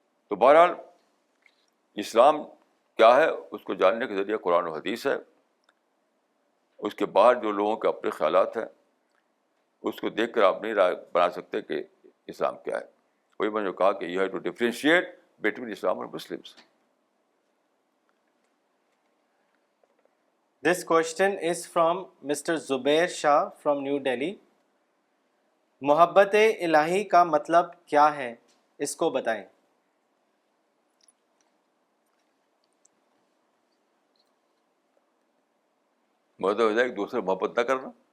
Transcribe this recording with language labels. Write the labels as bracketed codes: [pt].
[ur] تو بہرحال اسلام کیا ہے اس کو جاننے کے ذریعہ قرآن و حدیث ہے. اس کے باہر جو لوگوں کے اپنے خیالات ہیں اس کو دیکھ کر آپ نہیں رائے بنا سکتے کہ اسلام کیا ہے. وہی میں نے کہا کہ [en] you have to differentiate between [ur] Islam اور Muslims. [en] This question is from Mr. Zubair Shah from New Delhi. [ur] محبت الہی کا مطلب کیا ہے, اس کو بتائیں. مطلب ہے ایک دوسرے محبت نہ کرنا.